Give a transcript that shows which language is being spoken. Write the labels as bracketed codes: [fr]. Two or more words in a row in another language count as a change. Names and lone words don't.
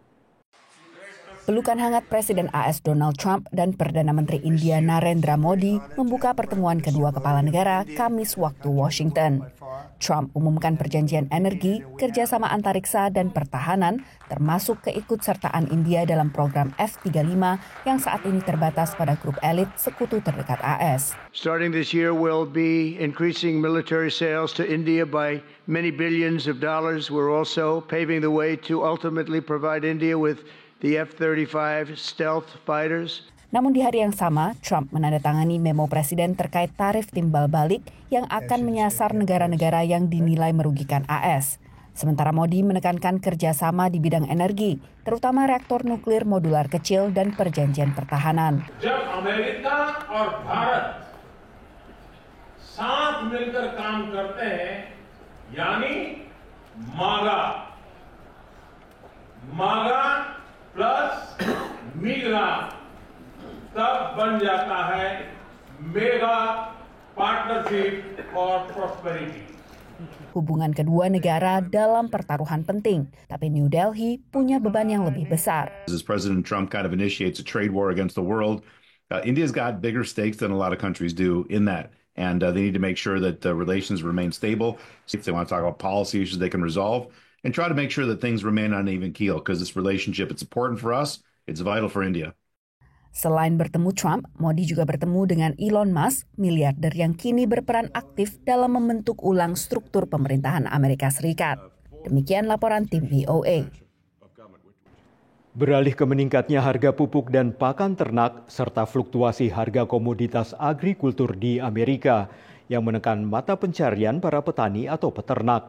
[id] Pelukan hangat Presiden AS Donald Trump dan Perdana Menteri India Narendra Modi membuka pertemuan kedua kepala negara Kamis waktu Washington. Trump umumkan perjanjian energi, kerjasama antariksa dan pertahanan, termasuk keikutsertaan India dalam program F-35 yang saat ini terbatas pada grup elit sekutu terdekat AS. [en] Starting this year, we'll be increasing military sales to India by many billions of dollars. We're also paving the way to ultimately provide India with the F-35 stealth fighters. [id] Namun di hari yang sama, Trump menandatangani memo presiden terkait tarif timbal balik yang akan menyasar negara-negara yang dinilai merugikan AS. Sementara Modi menekankan kerjasama di bidang energi, terutama reaktor nuklir modular kecil dan perjanjian pertahanan. [hi] Jab Amerika और भारत साथ मिलकर काम करते हैं, यानी मागा प्लस मीगा तब बन जाता है [en] mega partnership [hi] और प्रॉस्पेरिटी. [id] Hubungan kedua negara dalam pertaruhan penting, tapi New Delhi punya beban yang lebih besar. [en] As President Trump kind of initiates a trade war against the world, India's got bigger stakes than a lot of countries do in that. And they need to make sure that relations remain stable. If they want to talk about policy issues they can resolve, and try to make sure that things remain on an even keel, because this relationship, it's important for us, it's vital for India. [id] Selain bertemu Trump, Modi juga bertemu dengan Elon Musk, miliarder yang kini berperan aktif dalam membentuk ulang struktur pemerintahan Amerika Serikat. Demikian laporan tim VOA. Beralih ke meningkatnya harga pupuk dan pakan ternak serta fluktuasi harga komoditas agrikultur di Amerika yang menekan mata pencarian para petani atau peternak.